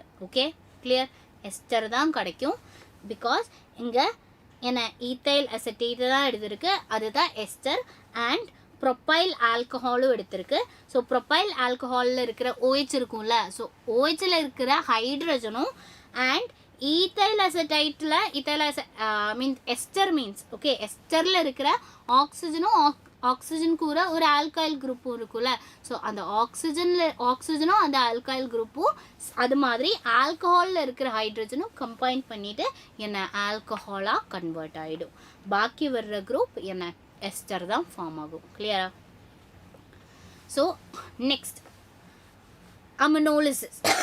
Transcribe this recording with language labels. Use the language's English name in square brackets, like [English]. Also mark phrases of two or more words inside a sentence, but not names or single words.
[Tamil] ஓகே, கிளியர்? எஸ்டர் தான் கிடைக்கும். பிகாஸ் இங்கே என்ன [English] ethyl acetate [Tamil] தான் எடுத்திருக்கு, அதுதான் எஸ்டர். [English] and propyl alcoholum [Tamil] எடுத்திருக்கு. ஸோ [English] propyl alcoholil [Tamil] இருக்கிற OH இருக்கும்ல, ஸோ OHல இருக்கிற ஹைட்ரஜனும் [English] and ethyl acetate means ester means okay esterல [Tamil] இருக்கிற ஆக்சிஜன் கூட ஒரு [English] alkyl groupum [Tamil] இருக்குல்ல ஸோ அந்த ஆக்சிஜனும் அந்த [English] alkyl groupum [Tamil] அது மாதிரி ஆல்கஹாலில் இருக்கிற ஹைட்ரஜனும் கம்பைன் பண்ணிவிட்டு என்ன ஆல்கஹாலாக கன்வெர்ட் ஆகிடும் பாக்கி வர்ற குரூப் என்ன எஸ்டர் தான் ஃபார்ம் ஆகும் [English] clearaa so next aminolysis